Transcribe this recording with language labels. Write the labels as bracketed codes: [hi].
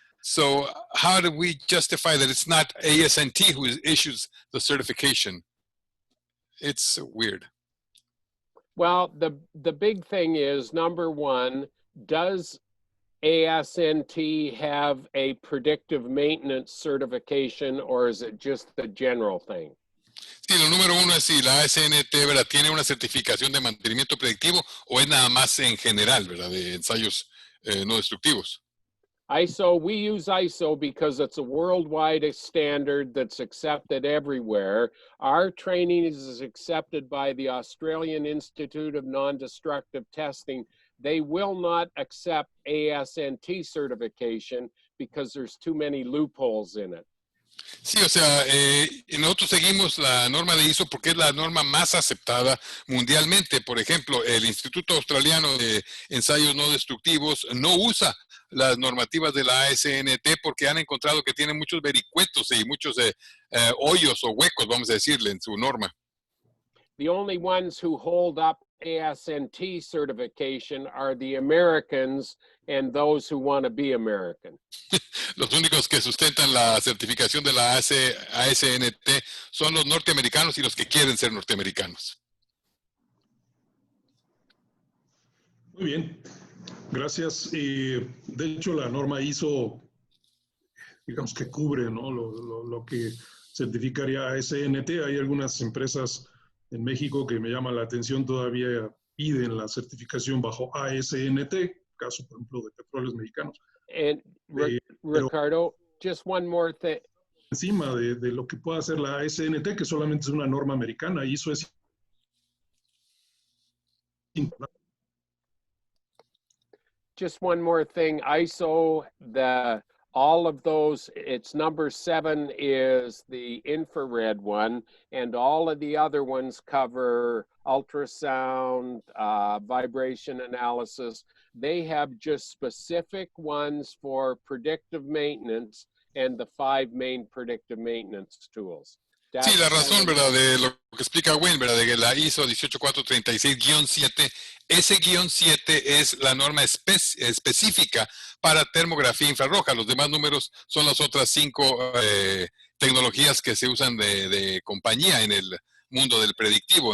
[en] So how do we justify that it's not ASNT who issues the certification? It's weird. Well, the big thing is, number one, does ASNT have a predictive maintenance certification, or is it just the general thing? [es] Sí, lo número uno es si la ASNT, ¿verdad?, tiene una certificación de mantenimiento predictivo o es nada más en general, ¿verdad?, de ensayos no destructivos. [en] ISO, we use ISO because it's a worldwide standard that's accepted everywhere. Our training is accepted by the Australian Institute of Non-Destructive Testing. They will not accept ASNT certification because there's too many loopholes in it. [es] Sí, o sea, nosotros seguimos la norma de ISO porque es la norma más aceptada mundialmente. Por ejemplo, el Instituto Australiano de Ensayos No Destructivos no usa las normativas de la ASNT porque han encontrado que tiene muchos vericuetos y muchos hoyos o huecos, vamos a decirle, en su norma. [en] The only ones who hold up ASNT certification are the Americans and those who want to be American. [es] Los únicos que sustentan la certificación de la ASNT son los norteamericanos y los que quieren ser norteamericanos. Muy bien, gracias. De hecho, la norma ISO, digamos que cubre, ¿no?, lo que certificaría ASNT. Hay algunas empresas en México que me llaman la atención, todavía piden la certificación bajo ASNT, caso, por ejemplo, de Petróleos Mexicanos. [en] And Ricardo, just one more thing. [es] Encima de lo que pueda hacer la ASNT, que solamente es una norma americana, ISO es [en] just one more thing. ISO, all of those, it's number 7 is the infrared one, and all of the other ones cover ultrasound, vibration analysis. They have just specific ones for predictive maintenance and the 5 main predictive maintenance tools. [es] Sí, la razón, ¿verdad? De lo que explica Wayne, ¿verdad? De que la ISO 18436-7, ese guión 7 es la norma específica para termografía infrarroja. Los demás números son las otras 5 tecnologías que se usan de compañía en el mundo del predictivo.